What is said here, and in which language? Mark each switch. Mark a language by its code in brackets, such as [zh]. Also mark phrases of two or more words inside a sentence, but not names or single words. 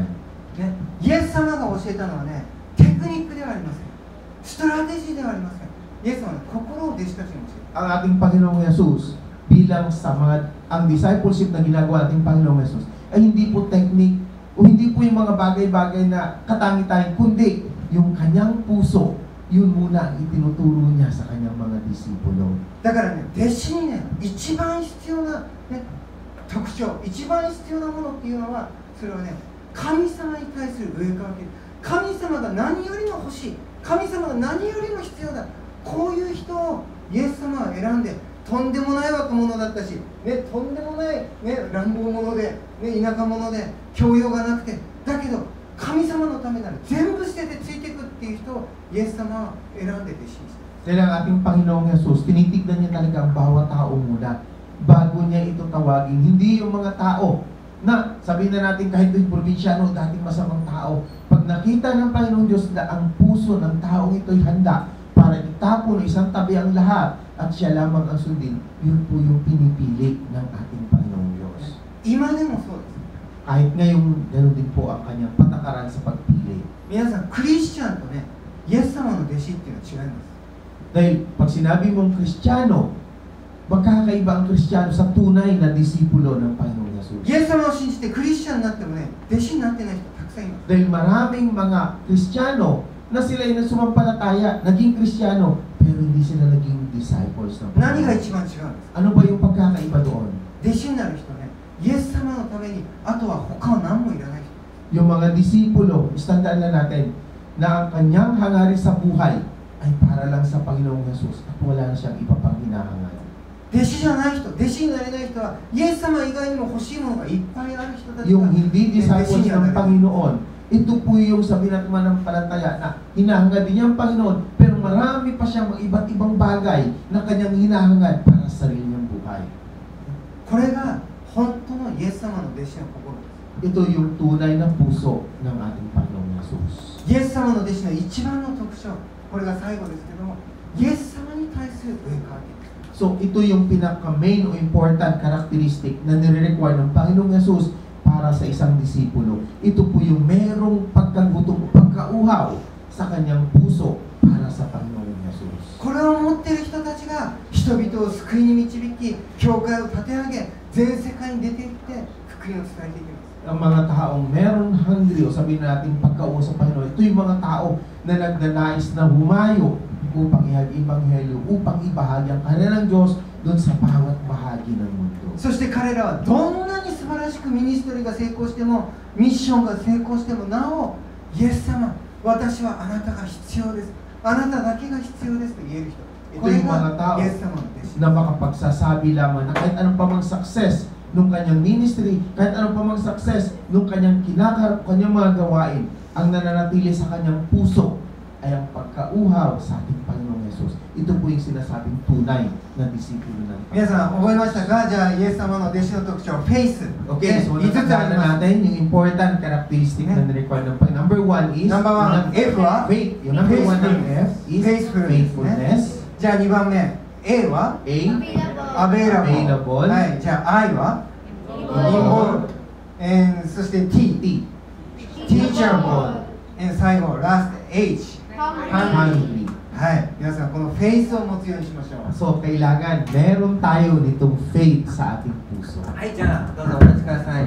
[ja] ね、イエス様が教えたのはね、テクニックではありません。ストラテジーではありません。イエス様は、ね、心を弟子たちに教えた。 [tl] Ang ating Panginoong Jesus, bilang sa ang discipleship na ginagawa ating Panginoong Jesus, ay hindi po technique o hindi po yung mga bagay-bagay na katangi-tangi, kundi yung kanyang puso, yun muna ang itinuturo niya sa kanyang mga disipulo. [ja] だからね、弟子にね、一番必要な、ね、特徴、一番必要なものっていうのは、それはね、神様に対する上からける。神様が何よりも欲しい、神様が何よりも必要だ、こういう人をイエス様は選んで、とんでもない若者だったし、ね、とんでもない、ね、乱暴者で、ね、田舎者で教養がなくて、だけど神様のためなら全部捨ててついていくっていう人をイエス様は選んで弟子にした。 [tl] Dahil ang ating Panginoong Jesus, tinitignan niya talaga ang bawat tao muna bago niya ito tawagin. Hindi yung mga tao na sabihin na natin kahit yung probinsyano, dating masamang tao. Pag nakita ng Panginoong Diyos na ang puso ng taong ito'y handa para itapon o isang tabi ang lahat at siya lamang ang sundin, yun po yung pinipili ng ating Panginoong Diyos. [ja] 今でもそうです。 [tl] Kahit ngayon, ganoon din po ang kanyang patakaran sa pagpili. [ja] 皆さん、クリスチャンとね、イエス様の弟子っていうのは違います。 [tl] Dahil pag sinabi mong Kristiyano, magkakaiba ang Kristiyano sa tunay na disipulo ng Panginoong Jesus. [ja] イエス様を信じてクリスチャンになってもね、弟子になってない人たくさんいます。 [tl] Dahil maraming mga Kristiyano na sila ay sumampalataya, naging Kristiyano, pero hindi sila naging disciples ng [ja] 何が [tl] Panginoon. [ja] 一番違うんですか。 [tl] Ano ba yung pagkakaiba doon? [ja] 弟子になる人ね、イエス様のために、あとは他は何もいらない人。 [tl] Yung mga disipulo, istandaan na natin na ang kanyang hangarin sa buhay ay para lang sa Panginoong Jesus at wala na siyang iba pang hinahangad. [ja] 弟子じゃない人、弟子になれない人は、イエス様以外にも欲しいものがいっぱいある人たちが [tl] Yung hindi [ja] 弟子 [en] disciples [ja] にはな [tl] ng [ja] れない。 [tl] Panginoon, ito po yung sabi natin manampalataya na hinahangad din niya ang Panginoon, pero marami pa siyang mga iba't ibang bagay na kanyang hinahangad para sa sarili niyang buhay. [ja] これが本当のイエス様の弟子の心です。 [tl] Ito yung tunay na puso ng ating Panginoong Jesus. イエス様の弟子の一番の特徴、これが最後ですけども、イエス様に対する上からけ。 So ito yung pinaka-main o [en] important characteristic [tl] na nire-require ng Panginoong Jesus para sa isang disipulo. Ito po yung merong pagkagutom o pagkauhaw sa kanyang puso para sa Panginoong Jesus. [ja] これを持っている人たちが人々を救いに導き、教会を立て上げ、全世界に出て行って福音を伝えていきます。 [tl] ang mga taong meron hungry o sabihin natin pagkauo sa Panginoon. Ito yung mga tao na nagnanais na humayo upang i-ebanghelyo, upang ibahagi ang kanilang Diyos doon sa bawat bahagi ng mundo. [ja] そして彼らはどんなに素晴らしくミニストリーが成功しても、ミッションが成功してもなお、イエス様、私はあなたが必要です、あなただけが必要ですと言える人、 [tl] Ito [ja] これ [tl] yung mga [ja] が [tl] tao [ja] イエス様の弟子。 [tl] na makapagsasabi lamang na kahit anong pamang success nung kanyang ministry, kahit anong pamang success nung kanyang kanyang mga gawain, ang nananatili sa kanyang puso ay ang pagkauhaw sa ating Panginoong Yesus. Ito po yung sinasabing tunay na disipulo ng [ja] 皆さん覚えましたか？じゃあイエス様の弟子の特徴、フェイス。 [en] Okay, so [ja] 5つあり [tl] natandaan [ja] ます。 [tl] natin yung [en] important characteristic [tl] na nirequire ng Panginoon. [en] Number 1 is Number one, [ja] F は [en] faith. [tl] Yung number 1 ng F is faithfulness. [ja] じゃあ2番目、A は [en] A, available。 [ja] はい、じゃあ I は involved。そして T、 teachable。最後、ラスト H。 [en] hungry. [ja] はい、皆さんこのフェイスを持つようにしましょう。 [tl] So, kailangan meron tayo nitong faith sa ating puso. [ja] はい、じゃあどうぞお待ちください。